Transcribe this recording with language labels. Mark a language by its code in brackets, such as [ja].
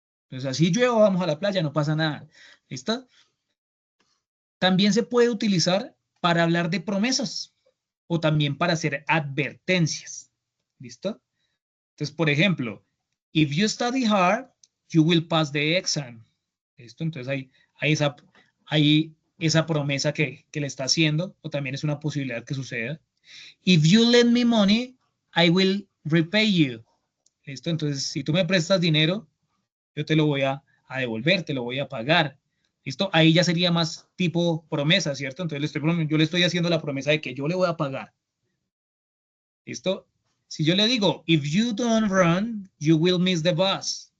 [es] Entonces, así llueva, vamos a la playa, no pasa nada. ¿Listo? También se puede utilizar para hablar de promesas o también para hacer advertencias. ¿Listo? Entonces, por ejemplo, [en] if you study hard, you will pass the exam. [es] ¿Listo? Entonces, hay esa promesa que le está haciendo, o también es una posibilidad que suceda. [en] If you lend me money, I will repay you. [es] ¿Listo? Entonces, si tú me prestas dinero, yo te lo voy a devolver, te lo voy a pagar. ¿Listo? Ahí ya sería más tipo promesa, ¿cierto? Entonces yo le estoy haciendo la promesa de que yo le voy a pagar. ¿Listo? Si yo le digo, [en] if you don't run, you will miss the bus.